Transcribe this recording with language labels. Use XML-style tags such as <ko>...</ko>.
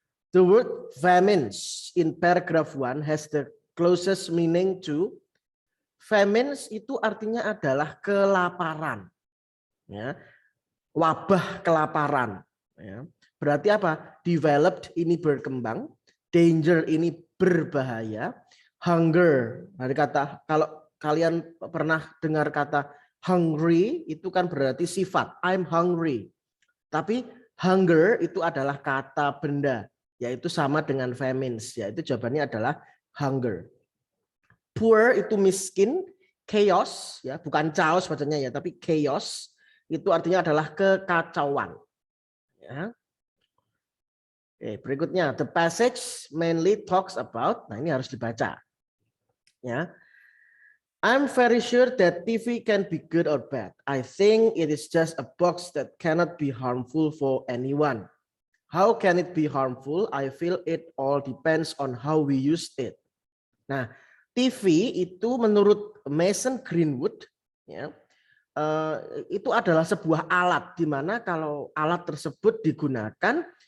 <en>The word famines in paragraph 1 has the closest meaning to.</en> <id>Famines itu artinya adalah kelaparan. Ya, wabah kelaparan. Ya. Berarti apa? Developed ini berkembang, danger ini berbahaya, hunger dari kata, kalau kalian pernah dengar kata hungry itu kan berarti sifat,</id> <en>I'm hungry.</en> <id>Tapi hunger itu adalah kata benda, yaitu sama dengan famines, yaitu jawabannya adalah hunger. Poor itu miskin, chaos ya, bukan chaos bacanya ya, tapi chaos itu artinya adalah kekacauan. Ya. Oke, berikutnya,</id> <en>the passage mainly talks about,</en> <id>nah ini harus dibaca. Ya.</id> <en>I'm very sure that TV can be good or bad. I think it is just a box that cannot be harmful for anyone. How can it be harmful? I feel it all depends on how we use it.</en> <id>Nah, TV itu menurut Mason Greenwood, ya, itu adalah sebuah alat di mana kalau alat tersebut digunakan</id>